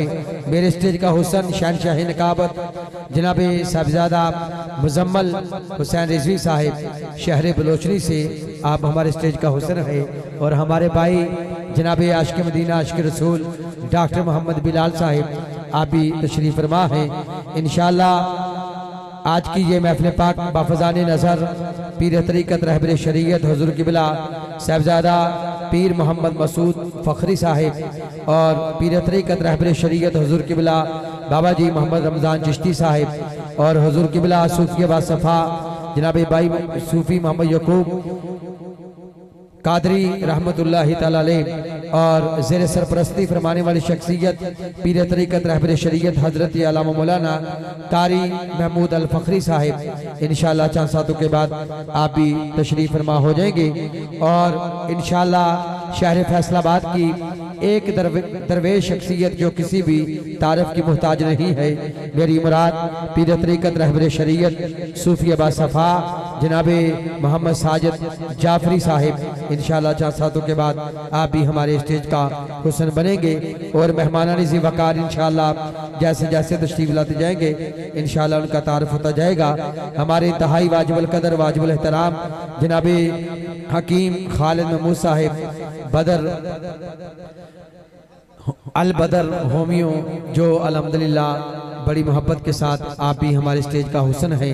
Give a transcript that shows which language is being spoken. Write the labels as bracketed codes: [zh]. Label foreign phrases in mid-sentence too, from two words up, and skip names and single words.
[ur] میرے اسٹیج کا حسن شہنشاہ نقابت جناب صاحبزادہ مزمل حسین رضوی صاحب شہر بلوچنی سے آپ ہمارے اسٹیج کا حسن ہے. اور ہمارے بھائی جناب عاشق مدینہ عاشق رسول ڈاکٹر محمد بلال صاحب آپ بھی تشریف فرما ہیں. ان شاء اللہ آج کی یہ محفل پاک بافیضان نظر پیر طریقت رہبر شریعت حضور قبلہ صاحبزادہ پیر محمد مسعود فخری صاحب اور پیر طریقت رہبر شریعت حضور قبلہ بابا جی محمد رمضان چشتی صاحب اور حضور قبلہ صوفی باصفا جناب بھائی صوفی محمد یعقوب قادری رحمۃ اللہ تعالیٰ علیہ اور زیر سرپرستی فرمانے والی شخصیت پیر طریقت رہبر شریعت حضرت علامہ مولانا قاری محمود الفخری صاحب ان شاء اللہ چند ساعتوں کے بعد آپ بھی تشریف فرما ہو جائیں گے. اور ان شاء اللہ شہر فیصل آباد کی ایک درویش شخصیت جو کسی بھی تعارف کی محتاج نہیں ہے، میری مراد پیر طریقت رہبر شریعت صوفی باصفا جناب محمد ساجد جعفری صاحب ان شاء اللہ چند ساعتوں کے بعد آپ بھی ہمارے اسٹیج کا حسن بنیں گے. اور مہمانان ذی وقار ان شاء اللہ جیسے جیسے تشریف لاتے جائیں گے ان شاء اللہ ان کا تعارف ہوتا جائے گا. ہمارے انتہائی واجب القدر واجب الاحترام جناب حکیم خالد محمود صاحب بدر البدر ہومیو جو الحمدللہ بڑی محبت کے ساتھ آپ بھی ہمارے اسٹیج کا حسن ہے.